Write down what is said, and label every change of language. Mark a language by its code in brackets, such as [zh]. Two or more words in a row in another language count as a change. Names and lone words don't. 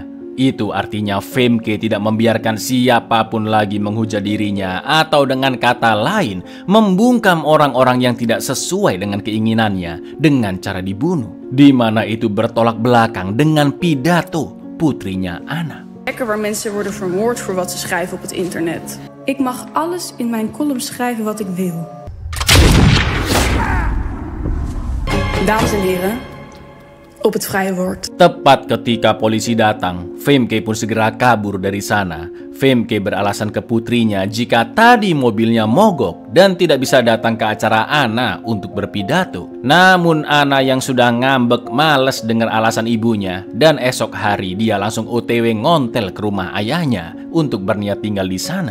[id] Itu artinya Femke tidak membiarkan siapapun lagi menghujat dirinya, atau dengan kata lain membungkam orang-orang yang tidak sesuai dengan keinginannya dengan cara dibunuh, di mana itu bertolak belakang dengan pidato putrinya Ana. [nl] Plekken waar mensen worden vermoord voor wat ze schrijven op het internet. Ik mag alles in mijn column schrijven wat ik wil. Dames en heren, op het vrije woord. [id] Tepat ketika polisi datang, Femke pun segera kabur dari sana. Femke beralasan ke putrinya jika tadi mobilnya mogok dan tidak bisa datang ke acara Anna untuk berpidato. Namun Anna yang sudah ngambek males dengar alasan ibunya, dan esok hari dia langsung OTW ngontel ke rumah ayahnya untuk berniat tinggal di sana.